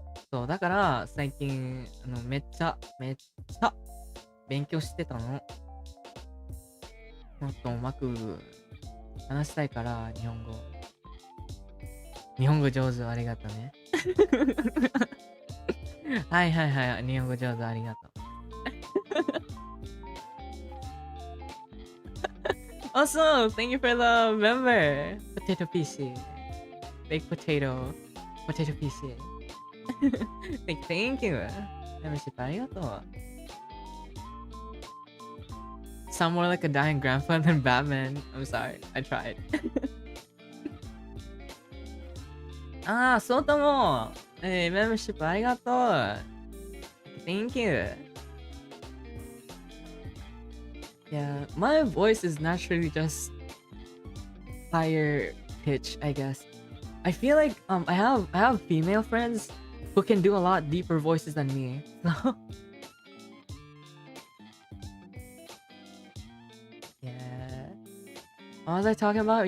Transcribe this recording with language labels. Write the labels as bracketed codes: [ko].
[ja] そうだから最近めっちゃ勉強してたの。もっとうまく話したいから日本語。日本語上手ありがとうね。はい日本語上手ありがとう。 [en] Also, thank you for the member. Potato PC. Baked potato. Potato PC. Thank you. [ja] Membership ありがとう。 [en] Sound more like a dying grandpa than Batman. I'm sorry. I tried. [ja] そうとも。 membership ありがとう。 [en] Thank you. Yeah, my voice is naturally just higher pitch, I guess. I feel like I have female friends who can do a lot deeper voices than me. So yeah. What was I talking about?